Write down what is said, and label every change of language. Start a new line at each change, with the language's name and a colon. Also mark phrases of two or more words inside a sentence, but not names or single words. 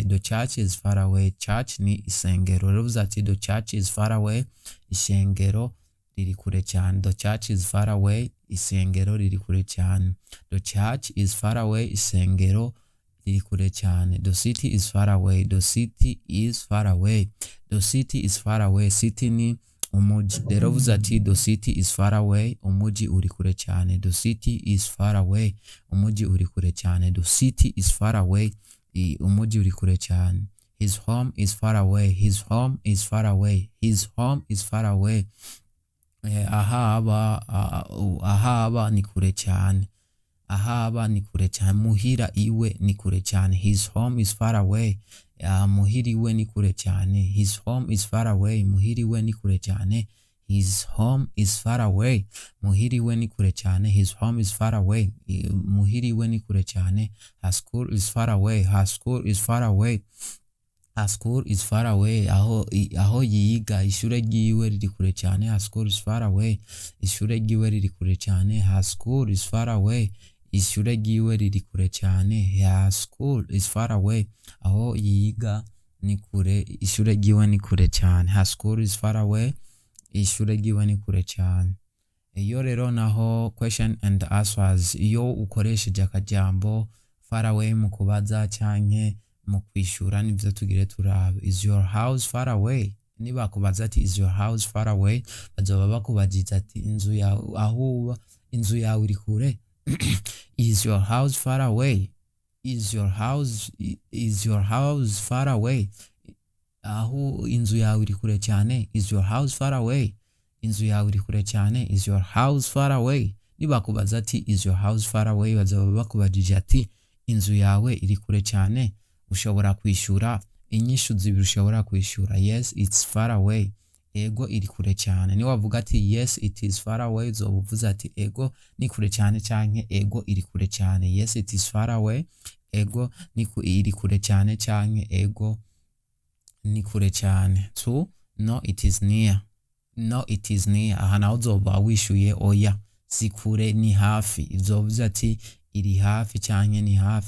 English: The church is far away. Church
Rundi: ni isengero. Ruvuze ati
English: the church is far away.
Rundi: Isengero riri kure cyane.
English: The church is far away.
Rundi: Isengero riri kure cyane.
English: The church is far away.
Rundi: Isengero riri kure cyane.
English: The city is far away. The city is far away. The city is far away. City
Rundi: ni umuji. Rero vuze ati
English: the city is far away.
Rundi: Umuji uri kure cyane.
English: The city is far away.
Rundi: Umuji uri kure cyane.
English: The city is far away.
Rundi: Umuji uri kure cyane.
English: His home is far away. His home is far away. His home is far away.
Rundi: Ahaba ni kure cyane. Ahaba ni kure cyane. Muhira iwe ni kure cyane.
English: His home is far away.
Rundi: Muhiri iwe ni kure cyane.
English: His home is far away.
Rundi: Muhiri iwe ni kure cyane.
English: His home is far away.
Rundi: Muhiri iwe ni kure cyane.
English: His home is far away.
Rundi: Muhiri iwe ni kure cyane.
English: Her school is far away. Her school is far away. Her school is far away.
Rundi: Aho yiga ishure ryiwe riri kure cyane.
English: Her school is far away.
Rundi: Ishure ryiwe riri kure cyane.
English: Her school is far away.
Rundi: Ishure ryiwe riri kure cyane.
English: Her school is far away.
Rundi: Aho yiga ni kure. Ishure ryiwe ni kure cyane.
English: Her school is far away.
Rundi: Ishure ryiwe ni kure cyane. Iyo rero naho
English: question and answers.
Rundi: Iyo ukoresheje akajambo
English: far away
Rundi: mu kubaza canke mu kwishura nivyo tugire turabe.
English: Is your house far away?
Rundi: Niba kubaza ati
English: is your house far away,
Rundi: bazoba bakubajiza ati inzu yawe aho inzu yawe iri kure.
English: Is your house far away? Is your house far away?
Rundi: Aho inzu yawe iri kure cyane.
English: Is your house far away?
Rundi: Inzu yawe iri kure cyane.
English: Is your house far away?
Rundi: Niba kubaza ati
English: is your house far away,
Rundi: bazoba bakubajije ati inzu yawe iri kure cyane. Ushobora kwishura inyishu zibiri ushobora kwishura.
English: Yes, it's far away.
Rundi: ego iri kure cyane. Ni wavuga ati
English: yes it is far away,
Rundi: uzoba uvuze ati ego ni kure cyane canke ego iri kure cyane.
English: Yes it is far away,
Rundi: ego iri kure cyane canke ego ni kure cyane.
English: To no it is near, no it is near,
Rundi: aha naho uzoba wishuye oya, si kure ni hafi, uzovuze ati iri hafi canke ni hafi.